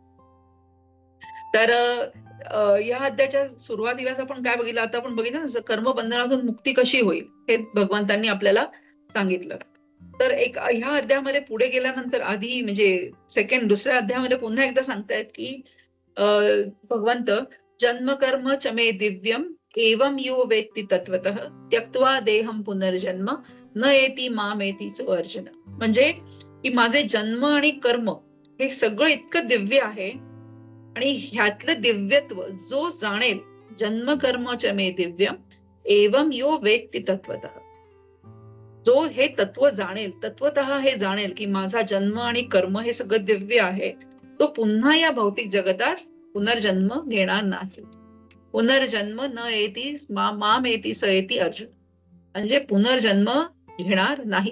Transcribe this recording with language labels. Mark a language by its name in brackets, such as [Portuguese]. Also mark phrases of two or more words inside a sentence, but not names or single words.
[Marathi] तर या अध्यायाच्या सुरुवातीलाच आपण काय बघितलं, आता आपण बघितलं ना कर्मबंधनातून मुक्ती कशी होईल हे भगवंतांनी आपल्याला सांगितलं. तर ह्या अध्यायामध्ये पुढे गेल्यानंतर आधी म्हणजे दुसऱ्या अध्यायामध्ये पुन्हा एकदा सांगतायत की भगवंत [Sanskrit] जन्म कर्म चमे दिव्यम एवं यो वेत्ति तत्वतः त्यक्त्वा देहम पुनर्जन्म न येती मामेतीच अर्जुन. [Marathi] म्हणजे की माझे जन्म आणि कर्म हे सगळं इतकं दिव्य आहे आणि ह्यातलं दिव्यत्व जो जाणेल, [Sanskrit] जन्म कर्म च मे दिव्यम एवं यो वेत्ति तत्वतः, [Marathi] जो हे तत्व जाणेल, तत्वतः हे जाणेल की माझा जन्म आणि कर्म हे सगळं दिव्य आहे, तो पुन्हा या भौतिक जगतात पुनर्जन्म घेणार नाही. [Sanskrit] पुनर्जन्म न येती माम येती स येती अर्जुन. [Marathi] म्हणजे पुनर्जन्म घेणार नाही.